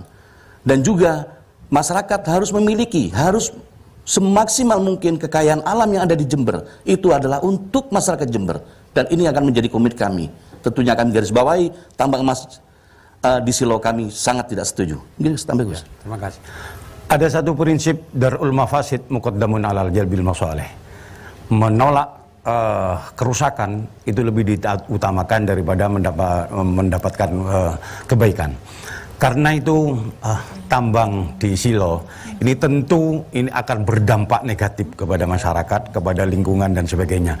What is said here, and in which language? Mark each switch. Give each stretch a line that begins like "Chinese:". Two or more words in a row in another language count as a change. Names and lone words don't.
Indonesian: Dan juga masyarakat harus memiliki, harus semaksimal mungkin kekayaan alam yang ada di Jember. Itu adalah untuk masyarakat Jember. Dan ini akan menjadi komit kami. Tentunya akan garis bawahi tambang emas di Silo kami sangat tidak setuju. Ya, terima kasih. Ada satu prinsip
Arabic: درء المفاسد مقدم على جلب المصالح.
Indonesian: Menolak kerusakan itu lebih diutamakan daripada mendapatkan kebaikan. Karena itu tambang di Silo ini tentu ini akan berdampak negatif kepada masyarakat, kepada lingkungan dan sebagainya.